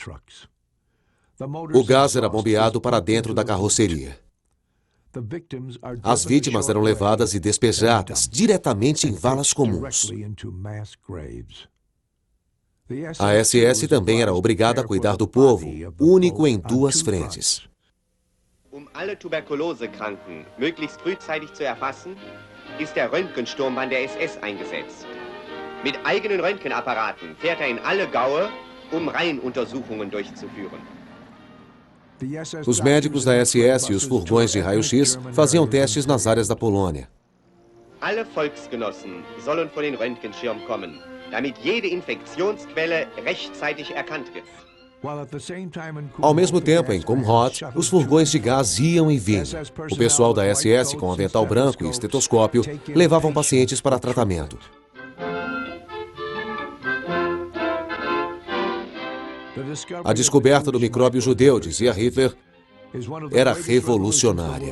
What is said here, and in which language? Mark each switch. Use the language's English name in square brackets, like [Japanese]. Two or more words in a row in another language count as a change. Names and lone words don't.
[Portuguese] O gás era bombeado para dentro da carroceria. As vítimas eram levadas e despejadas diretamente em valas comuns. A SS também era obrigada a cuidar do povo, único em 2 frentes. [German] Alle Tuberkulosekranken möglichst frühzeitig zu erfassen, ist der Röntgensturmbahn der SS eingesetzt. Mit eigenen Röntgenapparaten fährt in alle Gaue, Reihenuntersuchungen durchzuführen. [Portuguese] Os médicos da SS e os furgões de raio-x faziam testes nas áreas da Polônia. [German] Alle Volksgenossen sollen vor den Röntgenschirm kommen, damit jede Infektionsquelle rechtzeitig erkannt wird. [Portuguese] Ao mesmo tempo, em Kulmhod, os furgões de gás iam e vinham. O pessoal da SS, com avental branco e estetoscópio, levavam pacientes para tratamento. A descoberta do micróbio judeu, dizia Hitler, era revolucionária.